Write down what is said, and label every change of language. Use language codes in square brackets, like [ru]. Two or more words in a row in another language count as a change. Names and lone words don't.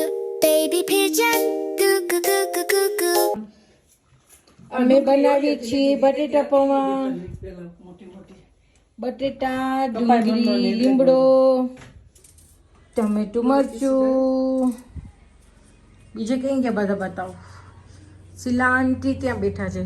[en] Baby pigeon, goo goo goo goo goo goo. [gu] અમે બનાવી છીએ બટેટા પૌવા, બટેટા, ડુંગળી, લીમડો, ટમેટું, મરચું. બીજું કઈ કે બધા બતાવો. શીલા આંટી ત્યાં બેઠા છે.